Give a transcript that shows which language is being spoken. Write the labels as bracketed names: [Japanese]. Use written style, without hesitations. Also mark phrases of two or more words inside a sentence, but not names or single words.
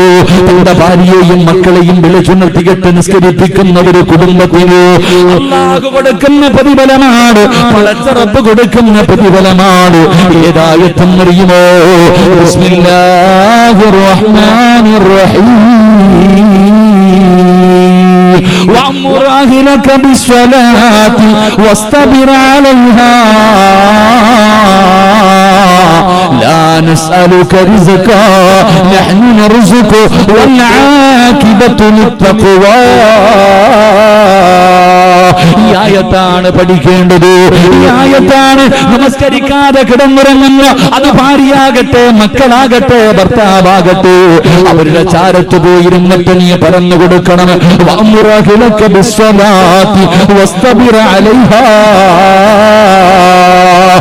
[Malayalam] തന്റെ ഭാര്യയെയും മക്കളെയും വിളിച്ചുണർത്തിയിട്ട് നിസ്കരിപ്പിക്കുന്ന ഒരു കുടുംബത്തിന് അല്ലാഹു കൊടുക്കുന്ന പ്രതിഫലമാണ്, പടച്ചറപ്പ് കൊടുക്കുന്ന പ്രതിഫലമാണ്. ഏതായത്തെന്നറിയുമോ? [Arabic] بسم الله الرحمن الرحيم. وأمر أهلك بالصلاة واصطبر عليها لا نسألك رزقا نحن نرزقك والعاقبة للتقوى. [Malayalam] ഈ ആയത്താണ് പഠിക്കേണ്ടത്. ഈ ആയത്താണ് നമസ്കരിക്കാതെ കിടന്നുറങ്ങുന്ന, അത് ഭാര്യയാകട്ടെ മക്കളാകട്ടെ ഭർത്താവാകട്ടെ, അവരുടെ ചാരത്ത് പോയിരുന്നിട്ട് നീ പറഞ്ഞു കൊടുക്കണം. [Arabic] وأمر أهلك بالصلاة واصطبر عليها.